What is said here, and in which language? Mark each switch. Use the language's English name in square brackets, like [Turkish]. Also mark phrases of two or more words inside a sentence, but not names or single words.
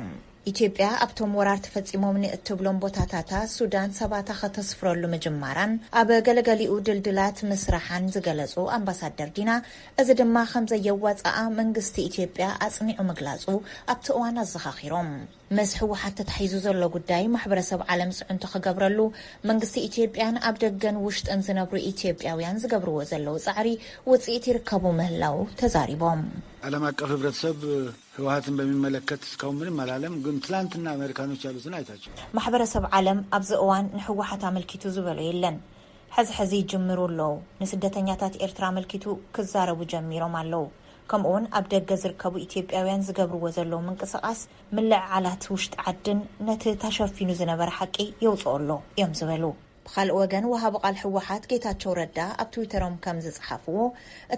[Tigrinya] ኢትዮጵያ ኣብቶም ወራር ተፈጺሞም ንእትብሎም ቦታታታ ሱዳን ሰባታ ከተስፍረሉ ምጅማራን ኣብ ገለገሊኡ ድልድላት ምስራሓን ዝገለጹ ኣምባሳደር ዲና እዚ ድማ ከም ዘየዋጽኣ መንግስቲ ኢትዮጵያ ኣጽኒዑ ምግላጹ ኣብቲ እዋን ኣዘኻኺሮም። ምስ ሕወሓት ተታሒዙ ዘሎ ጉዳይ ማሕበረሰብ ዓለም ጽዕንቶ ክገብረሉ መንግስቲ ኢትዮጵያን ኣብ ደገን ውሽጥን ዝነብሩ ኢትዮጵያውያን ዝገብርዎ ዘለው ጻዕሪ ውጽኢት ይርከቡ ምህላው ተዛሪቦም። [Amharic] ዓለም አቀፍ ህብረተሰብ ህወሓትን በሚመለከት እስካሁን ምንም አላለም። ግን ትላንትና አሜሪካኖች ያሉትን አይታቸው [Tigrinya] ማሕበረሰብ ዓለም ኣብዚ እዋን ንሕወሓት አመልኪቱ ዝበሎ የለን። ሕዚ ጅምሩ ኣለው። ንስደተኛታት ኤርትራ አመልኪቱ ክዛረቡ ጀሚሮም ኣለው። ከምኡውን ኣብ ደገ ዝርከቡ ኢትዮጵያውያን ዝገብርዎ ዘለው ምንቅስቃስ ምልዕዓላት ውሽጢ ዓድን ነቲ ተሸፊኑ ዝነበረ ሓቂ የውፅኦሎ እዮም ዝበሉ። ብኻልእ ወገን ወሃቢ ቃል ሕወሓት ጌታቸው ረዳ ኣብ ትዊተሮም ከም ዝጽሓፍዎ እቲ